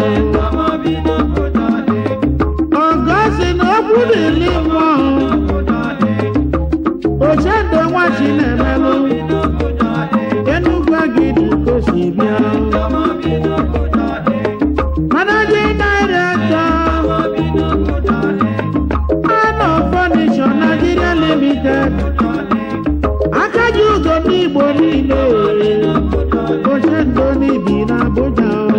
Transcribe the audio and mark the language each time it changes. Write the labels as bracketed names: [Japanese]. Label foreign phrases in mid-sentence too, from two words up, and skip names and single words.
[Igbo] Ndọma bi n'Abuja, eh. Ọgọ si na okwu dịrị mmụọ. Oche ndụ nwa Chinemelụ. Enugu Agidi ka o si bịa. [English] Managing Director. Man of Furniture Nigeria Limited. [Igbo] Aka ji ugo ndị Igbo niile. Oche ndụ n'ibi n'Abuja.